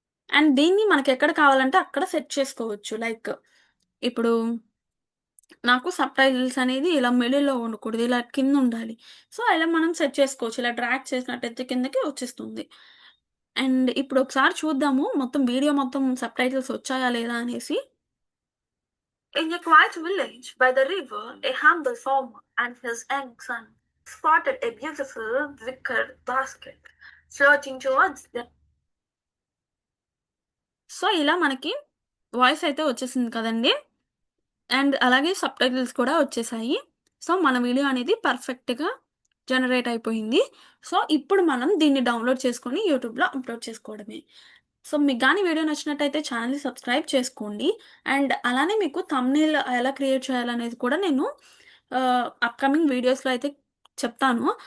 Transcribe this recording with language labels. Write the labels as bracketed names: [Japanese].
[Telugu] And దీన్ని మనకెక్కడ కావాలంటే అక్కడ సెట్ చేసుకోవచ్చు. లైక్ ఇప్పుడు నాకు సబ్‌టైటిల్స్ అనేది ఇలా మిడిల్‌లో ఉండకూడదు. ఇలా కిందుండాలి. సో, ఇలా మనం సెట్ చేసుకోవచ్చు. ఇలా డ్రాగ్ చేసినట్టయితే కిందకి వచ్చేస్తుంది. అండ్ ఇప్పుడొకసారి చూద్దాము మొత్తం వీడియో మొత్తం సబ్‌టైటిల్స్ వచ్చాయా లేదా అనేసి. [English] In a quiet village by the river, a humble farmer and his young son spotted a beautiful wicker basket floating towards them. [Telugu] So, ఇలా మనకి వాయిస్ అయితే వచ్చేసింది కదండీ! అండ్ అలాగే సబ్‌టైటిల్స్ కూడా వచ్చేసాయి. సో, మన వీడియో అనేది పర్ఫెక్ట్‌గా జనరేట్ అయిపోయింది. సో, ఇప్పుడు మనం దీన్ని డౌన్‌లోడ్ చేసుకొని యూట్యూబ్‌లో అప్‌లోడ్ చేసుకోవడమే. సో, మీకు గాని వీడియో నచ్చినట్టయితే ఛానెల్‌ని సబ్స్క్రైబ్ చేసుకోండి. అండ్ అలానే మీకు థంబ్‌నెయిల్ ఎలా క్రియేట్ చేయాలనేది కూడా నేను అప్‌కమింగ్ వీడియోస్‌లో అయితే చెప్తాను.